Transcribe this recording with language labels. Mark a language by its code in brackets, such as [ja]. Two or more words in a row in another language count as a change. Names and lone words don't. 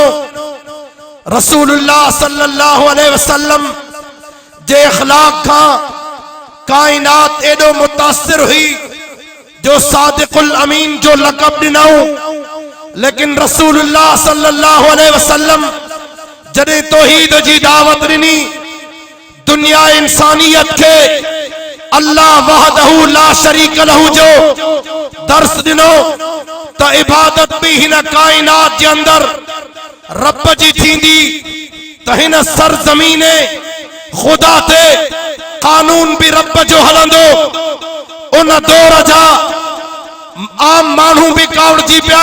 [sd] रसूलुल्लाह [ar] صلى الله عليه وسلم [sd] जे अखलाक खां कायनात एडो मुतासिर हुई जो सादिकुल अमीन जो लक़ब ॾिनऊं। लेकिन रसूलुल्लाह [ar] صلى الله عليه وسلم [sd] जॾहिं तौहीद जी दावत ॾिनी, दुनिया इंसानियत के [ar] الله وحده لا شريك له [sd] जो दर्स ॾिनो त इबादत भी हिन कायनात जे अंदर रब जी थींदी, त हिन सरज़मीने खुदा ते कानून भी रब जो हलंदो। उन दौर जा आम मानू भी कावड़जी पिया।